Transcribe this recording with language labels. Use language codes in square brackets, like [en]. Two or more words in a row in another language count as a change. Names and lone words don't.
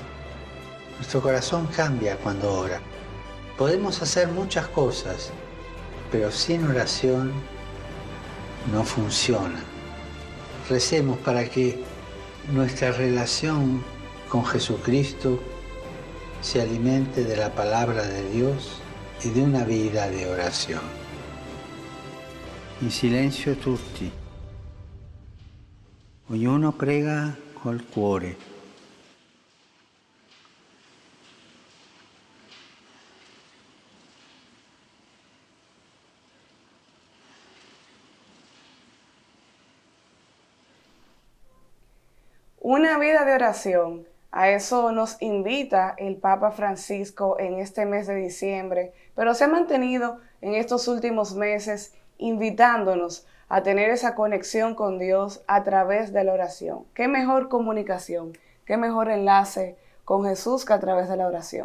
[es] Nuestro corazón cambia cuando ora. Podemos hacer muchas cosas, pero sin oración no funciona. Recemos para que nuestra relación con Jesucristo se alimente de la palabra de Dios [it] e di una vida di orazione. In silenzio tutti. Ognuno prega col cuore. [es] Una vida de oración. A eso nos invita el Papa Francisco en este mes de diciembre, pero se ha mantenido en estos últimos meses invitándonos a tener esa conexión con Dios a través de la oración. ¿Qué mejor comunicación, qué mejor enlace con Jesús que a través de la oración?